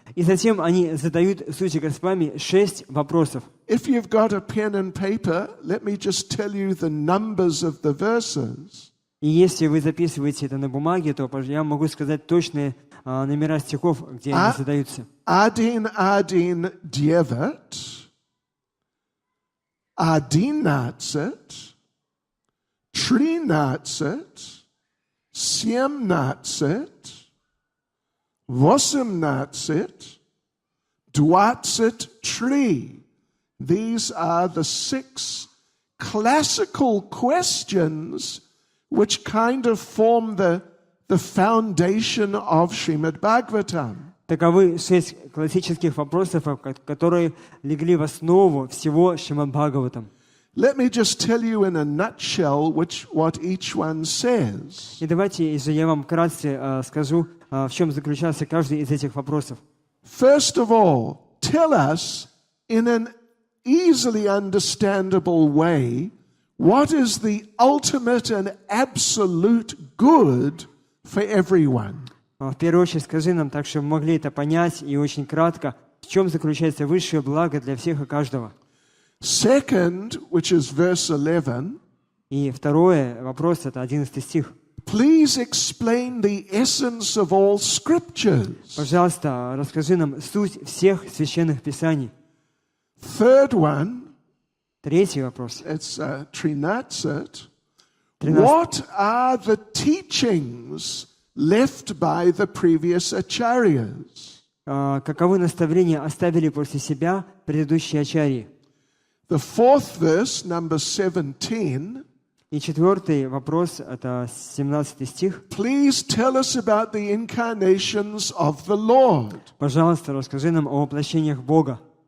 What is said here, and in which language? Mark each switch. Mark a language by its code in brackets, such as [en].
[ru] И затем они задают Сутте Госвами 6 вопросов. [en] If you've got a pen and paper, let me just tell you the numbers of the verses. [ru] И если вы записываете это на бумаге, то я могу сказать точные номера стихов, где они задаются. Adin Adin Dievat, Adinatsat, Trinatsat, Siemnatsat, Vosimnatsat, Dwatsat Tri. [en] These are the 6 classical questions which kind of form the foundation of Shrimad Bhagavatam. [ru] Таковы 6 классических вопросов, которые легли в основу всего Шримад Бхагаватам. [en] Let me just tell you in a nutshell what each one says. [ru] И давайте же я вам вкратце скажу, в чем заключался каждый из этих вопросов. [en] First of all, tell us in an easily understandable way what is the ultimate and absolute good for everyone. [ru] В первую очередь скажи нам, так чтобы мы могли это понять и очень кратко, в чем заключается высшее благо для всех и каждого. [en] Second, which is verse 11, [ru] И второй вопрос, это 11 стих. [en] please explain the essence of all scriptures. [ru] Пожалуйста, расскажи нам суть всех священных писаний. [en] Third one, [ru] Третий вопрос. [en] it's [ru] Trinatsat. 13. [en] What are the teachings left by the previous acharyas? [ru] Каковы наставления оставили после себя предыдущие ачарьи? [en] The fourth verse, number 17, [ru] И четвертый вопрос, это 17 стих. [en] please tell us about the incarnations of the Lord. [ru] Пожалуйста, расскажи нам о воплощениях Бога.